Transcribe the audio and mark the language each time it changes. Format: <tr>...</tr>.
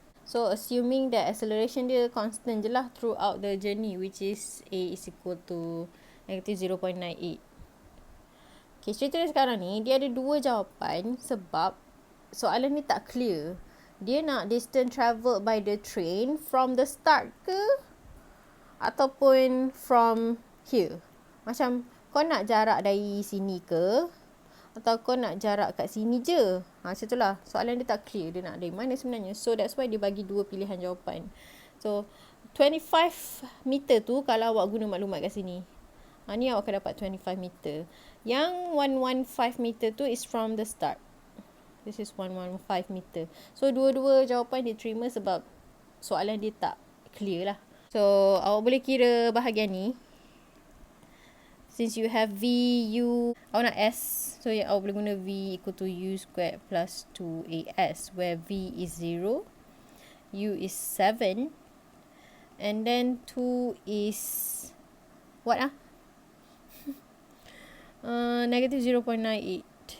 <en>So, assuming that acceleration</en> <ms>dia constant je lah</ms> <en>throughout the journey, which is A is equal to negative 0.98.</en> <ms>Okay, cerita dia sekarang ni, dia ada dua jawapan sebab soalan ni tak clear. Dia nak</ms> <en>distance travelled by the train from the start ke ataupun from here.</en> <ms>Macam kau nak jarak dari sini ke atau kau nak jarak kat sini je. Macam tu lah. Soalan dia tak clear. Dia nak dari mana sebenarnya.</ms> <en>So that's why</en> <ms>dia bagi dua pilihan jawapan. So 25 meter tu kalau awak guna maklumat kat sini. Ni awak akan dapat 25 meter. Yang</ms> <en>115 meter tu is from the start. This is 115 meter.</en> <ms>So, dua-dua jawapan diterima sebab soalan dia tak clear lah. So, awak boleh kira bahagian ni.</ms> <en>Since you have V, U,</en> <ms>awak nak S.</ms> <en>So,</en> <ms>awak boleh guna</ms> <en>V equal to U squared plus 2AS. Where V is 0. U is 7. And then 2 is what negative 0.98.</en>